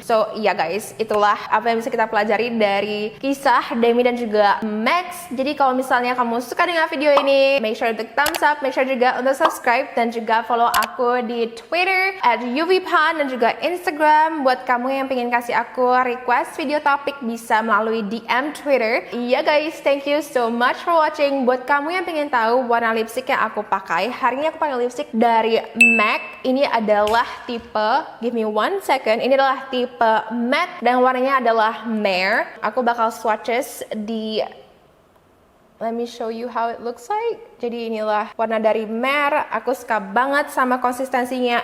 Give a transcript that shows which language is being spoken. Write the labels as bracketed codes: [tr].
[id] So iya guys, itulah apa yang bisa kita pelajari dari kisah Demi dan juga Max. Jadi kalau misalnya kamu suka dengan video ini, [en] make sure [id] untuk [en] thumbs up, [id] make sure juga untuk subscribe dan juga follow aku di Twitter @UVPan dan juga Instagram. Buat kamu yang pengen kasih aku request video topik bisa melalui DM Twitter. [en] Iya guys, thank you so much for watching. [id] Buat kamu yang pengen tahu warna lipstick yang aku pakai, hari ini aku pakai lipstick dari MAC. Ini adalah tipe, [en] give me 1 second, [id] ini adalah tipe matte dan warnanya adalah Mare. Aku bakal swatches di, [en] let me show you how it looks like. [id] Jadi inilah warna dari Mare. Aku suka banget sama konsistensinya.